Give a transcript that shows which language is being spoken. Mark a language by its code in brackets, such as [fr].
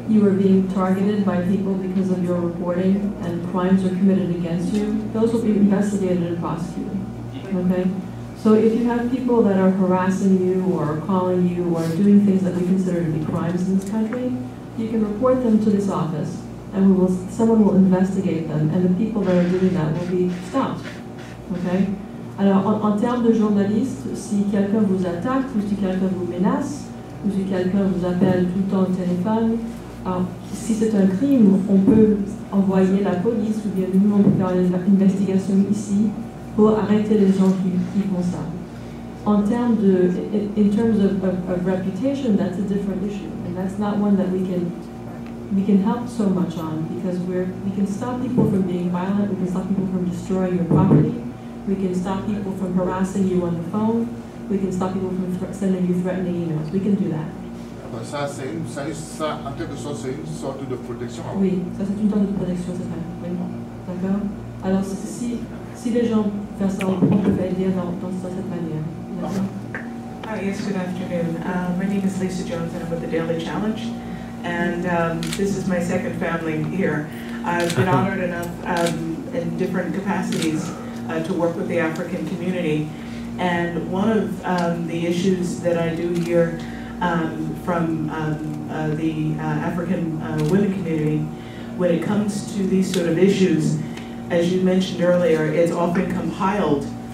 [en] you are being targeted by people because of your reporting and crimes are committed against you, those will be investigated and prosecuted, okay? So if you have people that are harassing you or calling you or doing things that we consider to be crimes in this country, you can report them to this office and someone will investigate them and the people that are doing that will be stopped, okay? [fr] Alors, en termes de journalistes, si quelqu'un vous attaque, ou si quelqu'un vous menace, ou si quelqu'un vous appelle tout le temps au téléphone, si c'est un crime, on peut envoyer la police ou bien nous, on peut faire une investigation ici pour arrêter les gens qui font ça. En termes de, [en] in terms of reputation, that's a different issue, and that's not one that we can help so much on because we can stop people from being violent, we can stop people from destroying your property. We can stop people from harassing you on the phone. We can stop people from sending you threatening emails. We can do that. [fr] Ça, en quelque sorte, c'est une sorte de protection. Oui, ça c'est une sorte de protection, c'est vrai. Oui. D'accord? Alors, si les gens font ça, on peut aider dans cette manière. [en] Hi, yes, good afternoon. My name is Lisa Jones and I'm with the Daily Challenge. And this is my second family here. I've been honored enough in different capacities to work with the African community. And one of the issues that I do hear from the African women community, when it comes to these sort of issues, as you mentioned earlier, it's often compiled